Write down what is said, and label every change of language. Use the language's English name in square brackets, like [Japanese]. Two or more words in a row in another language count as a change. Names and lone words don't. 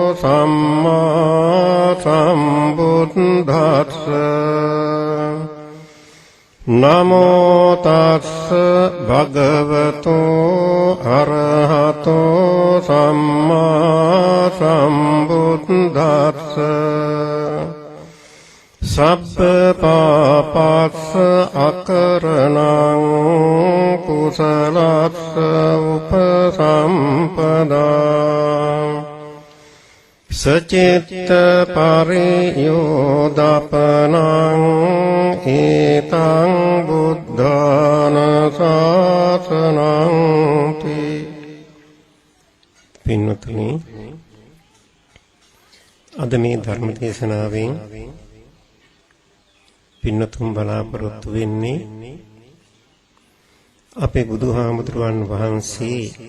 [Pali] සම්මා සම්බුද්දස්ස නමෝ තස්ස භගවතෝ අරහතෝ සම්මා සම්බුද්දස්ස සබ්බ පාපස්ස අකරණං කුසලස්ස උපසම්පදා සචිත්ත පරියෝදපනං ඒතං බුද්ධාන ශාසනං තී. [Sinhala] පින්වත්නි, අද මේ ධර්ම දේශනාවෙන් පින්නතුන් බලාපොරොත්තු වෙන්නේ අපේ බුදුහාමුදුරුවන් වහන්සේ